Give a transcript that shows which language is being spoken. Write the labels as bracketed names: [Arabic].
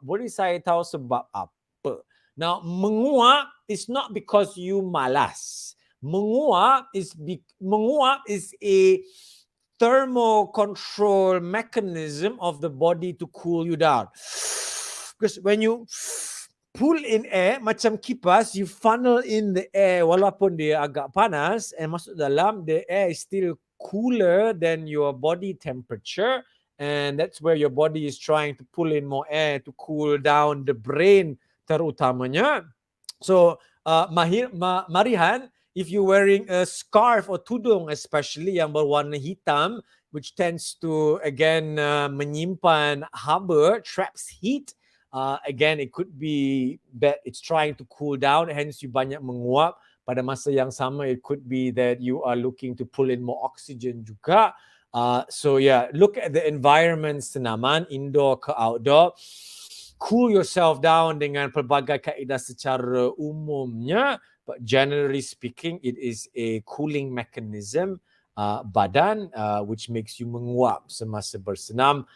[Malay] Boleh saya tahu sebab apa? [English] Now, menguap is not because you malas. Menguap is a thermal control mechanism of the body to cool you down. Because when you pull in air, [Malay] macam kipas, [English] you funnel in the air [Malay] walaupun dia agak panas, [English] and [Malay] masuk dalam, [English] the air is still cooler than your body temperature, and that's where your body is trying to pull in more air to cool down the brain [Malay] terutamanya. [English] So, Marihan, if you're wearing a scarf or tudung, especially [Malay] yang berwarna hitam, [English] which tends to, again, [Malay] menyimpan haba, [English] traps heat, again, it could be that it's trying to cool down, hence you [Malay] banyak menguap. Pada masa yang sama, [English] it could be that you are looking to pull in more oxygen [Malay] juga. [English] So yeah, look at the environment senaman, indoor ke outdoor. Cool yourself down [Malay] dengan pelbagai kaedah secara umumnya. [English] But generally speaking, it is a cooling mechanism, badan, which makes you menguap [Malay] semasa bersenam.